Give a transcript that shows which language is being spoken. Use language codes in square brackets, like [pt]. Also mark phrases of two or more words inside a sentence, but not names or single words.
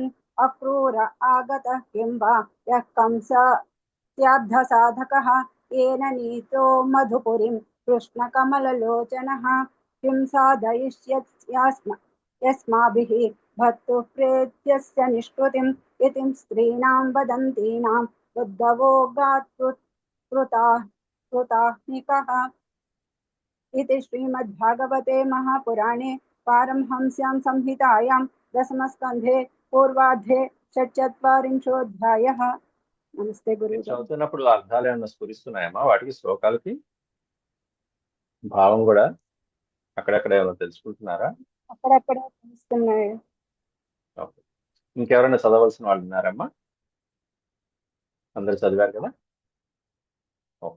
[sa] अक्रूर आगतः किं वा यः कंसस्याब्धसाधकः येन नीतो मधुपुरीं कृष्णकमललोचनः किं साधयिष्यत्स्माभिः भर्तुः प्रेत्यस्य निष्कृतिम् इति स्त्रीणां वदन्तीनां उद्धवो गात्कृताह्निकः इति श्रीमद्भागवते महापुराणे पारमहंस्यां संहितायां दशमस्कन्धे पूर्वार्धे षट्चत्वारिंशोऽध्यायः। [te] నమస్తే మీరు గురువు గారు. చదువుతున్నప్పుడు అర్థాలు ఏమన్నా స్ఫురిస్తున్నాయమ్మా వాటికి శ్లోకాలకి భావం కూడా అక్కడక్కడ ఏమైనా తెలుసుకుంటున్నారా? అక్కడక్కడ తెలుస్తున్నాయి. ఓకే. ఇంకెవరైనా చదవలసిన వాళ్ళు ఉన్నారమ్మా? అందరు చదివారు కదా? ఓకే.